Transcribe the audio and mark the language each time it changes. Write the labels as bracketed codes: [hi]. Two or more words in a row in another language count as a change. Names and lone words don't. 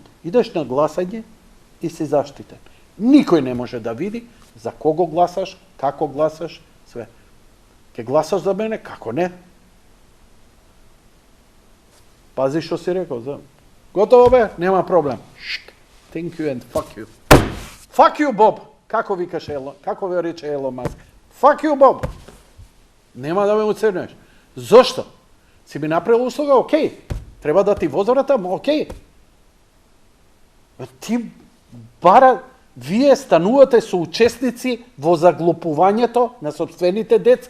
[mk] Идеш на гласање и си заштитен. Никој не може да види за кого гласаш, како гласаш, све. Ке гласаш за мене, како не? Пази што си рекол, за... Готово бе, нема проблем. [en] Thank you and fuck you. Fuck you, Bob! [mk] Како викаше како ве рече Елон Маск? [en] Fuck you, Bob! [mk] Нема да ме уцрнеш. Зошто? Си ми направил услуга, окей. Треба да ти возвратам, окей. Ти бара, вие станувате соучесници во заглупувањето на сопствените деца.